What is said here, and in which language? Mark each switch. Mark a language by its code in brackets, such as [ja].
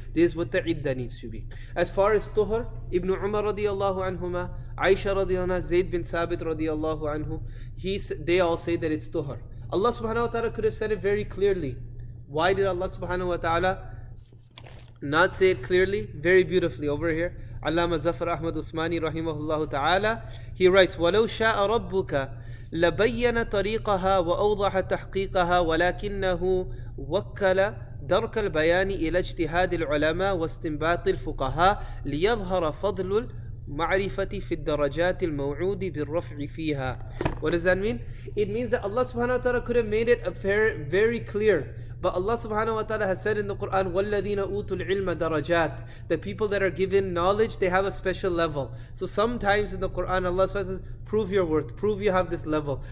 [en] This is what the iddah needs to be. As far as tuhur, Ibn Umar radiyallahu anhuma, Aisha radiyallahu anha, Zayd bin Thabit radiyallahu anhu, they all say that it's tuhur. Allah subhanahu wa ta'ala could have said it very clearly. Why did Allah subhanahu wa ta'ala not say it clearly, very beautifully over here. Allama Zafar Ahmad Usmani rahimahullah ta'ala, he writes, [ar] وَلَوْ شَاءَ رَبُّكَ لَبَيَّنَ طَرِيقَهَا وَأَوْضَحَ تَحْقِيقَهَا وَلَكِنَّهُ وَكَّلَ درك البيان إلى اجتهاد العلماء واستنباط الفقهاء ليظهر فضل المعرفة في الدرجات الموعود بالرفع فيها. [en] What does that mean? It means that Allah subhanahu wa ta'ala could have made it very clear. But Allah subhanahu wa ta'ala has said in the Quran, [ar] وَالَّذِينَ أُوتُوا الْعِلْمَ دَرَجَاتٍ. [en] The people that are given knowledge, they have a special level. So sometimes in the Quran, Allah subhanahu wa ta'ala says, prove your worth, prove you have this level.